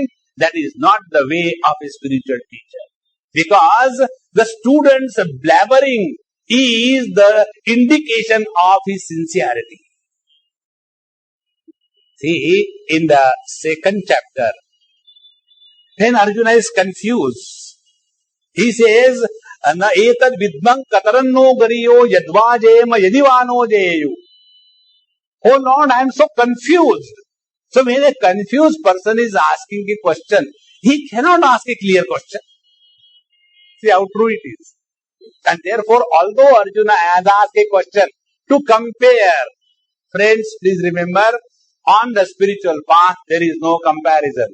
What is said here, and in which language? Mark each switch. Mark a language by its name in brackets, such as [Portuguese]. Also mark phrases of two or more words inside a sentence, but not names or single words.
[English] That is not the way of a spiritual teacher. Because the student's blabbering is the indication of his sincerity. See, in the second chapter, when Arjuna is confused, he says, [Sanskrit] Na etad vidmang kataranno gariyo yadvajema yadivano jeyu. [English] Oh Lord, I am so confused. So when a confused person is asking a question, he cannot ask a clear question. See how true it is. And therefore, although Arjuna has asked a question to compare, friends, please remember, on the spiritual path, there is no comparison.